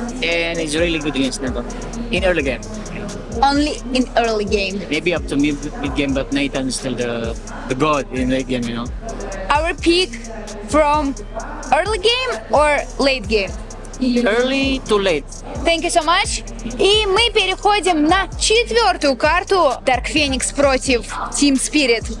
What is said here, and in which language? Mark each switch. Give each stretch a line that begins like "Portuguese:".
English: And it's really good against Nathan. In early game. Only in early game. Maybe up to mid game, but Nathan is still the god in late game, you know. Our pick from early game or late game? Early to late. Thank you so much.
Russian: И мы переходим на 4-ю карту. Dark Phoenix против Team Spirit.